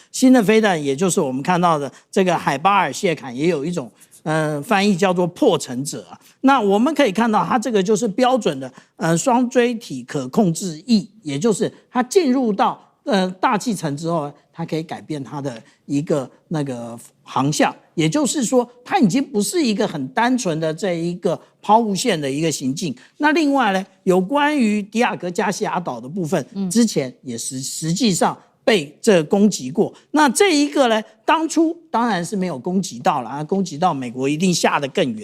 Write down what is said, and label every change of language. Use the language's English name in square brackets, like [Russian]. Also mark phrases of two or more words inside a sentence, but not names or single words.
[Chinese] 新的飛彈也就是我們看到的這個海巴爾謝坎，也有一種翻譯叫做破城者啊。那我們可以看到，它這個就是標準的双锥体可控制翼，也就是它進入到大氣层之後，它可以改变它的一個那個航向，也就是說，它已經不是一個很單純的這一個拋物線的一個行進。那另外呢，有關於迪亞哥加西亞島的部分，之前也實際上被這攻擊過。那這一個呢，當初當然是沒有攻擊到了，攻擊到美國一定下得更遠。